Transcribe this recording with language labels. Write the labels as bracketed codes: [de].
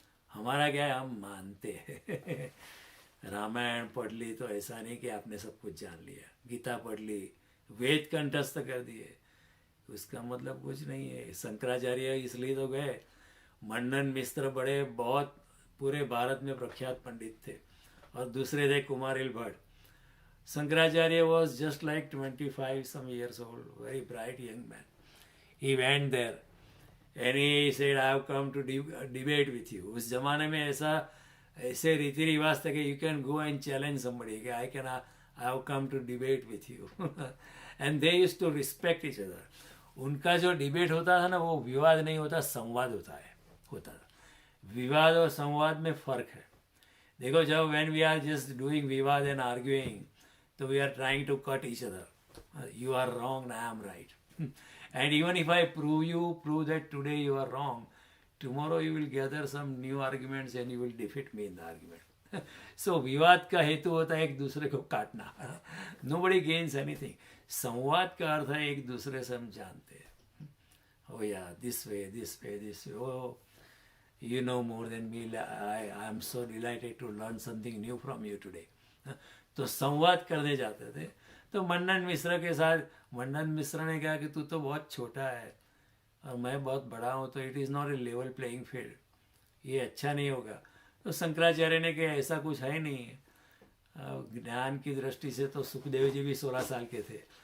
[hi] हमारा क्या है, हम मानते हैं। रामायण पढ़ ली तो ऐसा नहीं कि आपने सब कुछ जान लिया, गीता पढ़ ली, वेद कंठस्थ कर दिए, उसका मतलब कुछ नहीं है। शंकराचार्य इसलिए तो गए, मंडन मिश्र बड़े बहुत पूरे भारत में प्रख्यात पंडित थे, और दूसरे थे Kumarila Bhatt. [en] Shankaracharya was just like 25 some years old, very bright young man. He went there and he said, I have come to debate with you. [hi] उस जमाने में ऐसे रीति रिवाज था कि [en] you can go and challenge somebody, [hi] कि [en] I have come to debate with you and they used to respect each other. [hi] उनका जो डिबेट होता था ना, वो विवाद नहीं होता, संवाद होता था. विवाद और संवाद में फर्क है. [en] देखो, जब when we are just doing विवाद एंड आर्ग्यूइंग, तो we are trying to cut each other. You are wrong, I am right. And even if I prove that today you are wrong, tomorrow you will gather some new arguments and you will defeat me in the argument. [hi] So विवाद का हेतु होता है एक दूसरे को काटना. [en] Nobody gains anything. [hi] संवाद का अर्थ है एक दूसरे से हम जानते हैं. [en] Oh yeah, this way. Oh, you know more than me. I am so delighted to learn something new from you today. [hi] तो संवाद करने जाते थे. तो मंडन मिश्र के साथ मंडन मिश्र ने कहा कि तू तो बहुत छोटा है और मैं बहुत बड़ा हूँ, तो [en] it is not a level playing field, [hi] ये अच्छा नहीं होगा. तो शंकराचार्य ने कहा ऐसा कुछ है नहीं है. ज्ञान की दृष्टि से तो सुखदेव जी भी 16 साल के थे.